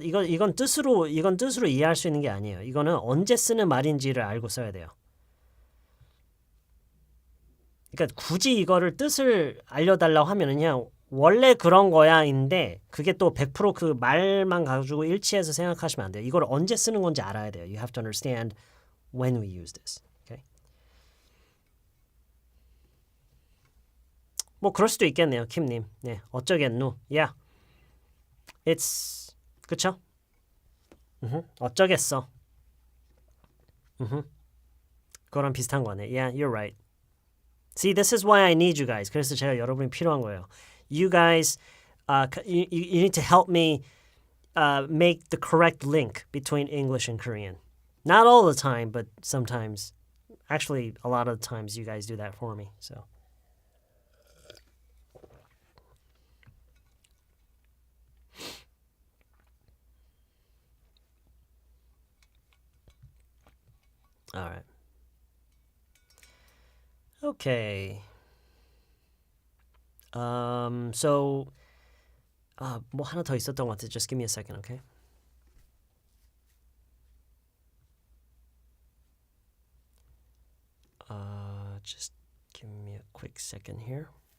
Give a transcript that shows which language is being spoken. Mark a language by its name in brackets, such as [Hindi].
[Korean] 이건 뜻으로 이해할 수 있는 게 아니에요. 이거는 언제 쓰는 말인지를 알고 써야 돼요. 그러니까 굳이 이거를 뜻을 알려달라고 하면은 그냥 원래 그런 거야인데 그게 또 100% 그 말만 가지고 일치해서 생각하시면 안 돼요. 이걸 언제 쓰는 건지 알아야 돼요. [English] You have to understand when we use this. Okay? [Korean] 뭐 그럴 수도 있겠네요, 킴님. 네, 어쩌겠누? [English] Yeah, it's [Korean] 그쵸? 어쩌겠어? 그거랑 비슷한 거네. [English] Yeah, you're right. See, this is why I need you guys. [Korean] 그래서 제가 여러분이 필요한 거예요. [English] You guys, you need to help me make the correct link between English and Korean. Not all the time, but sometimes. Actually, a lot of the times you guys do that for me. So. All right. Okay. [Korean] So 뭐 하나 더 있었던 것 같아. [English] Just give me a second, okay? Just give me a quick second here.